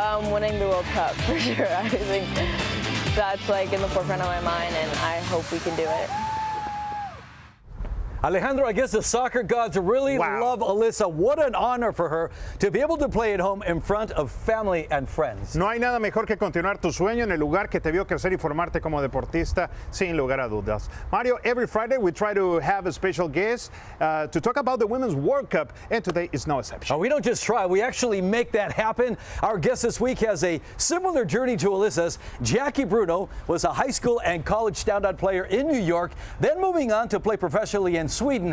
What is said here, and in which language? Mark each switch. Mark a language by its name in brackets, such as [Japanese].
[English] Winning the World Cup for sure. I think that's like in the forefront of my mind, and I hope we can do it. Alejandro, I guess the soccer gods really love Alyssa. What an honor for her to be able to play at home in front of family and friends. [Spanish] No hay nada mejor que continuar tu sueño en el lugar que te vio crecer y formarte como deportista, sin lugar a dudas. [English] Mario, every Friday we try to have a special guest to talk about the Women's World Cup, and today is no exception. We don't just try, we actually make that happen. Our guest this week has a similar journey to Alyssa's. Jackie Bruno was a high school and college standout player in New York, then moving on to play professionally in Sweden.